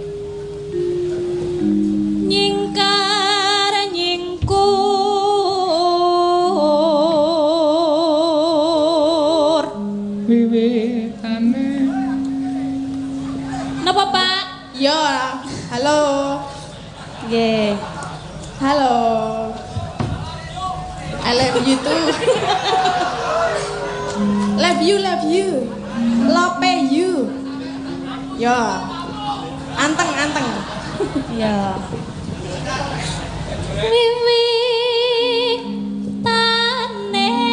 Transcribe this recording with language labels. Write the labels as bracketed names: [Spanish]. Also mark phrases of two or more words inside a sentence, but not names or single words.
[Javanese] Nyingkar nyingkur. Wiwitane. Napa, Pak? yo, halo. Nggih. Halo. [English] I love you too. Love you. Love you. [Javanese] Yo. Anteng. Ya. Wiwitane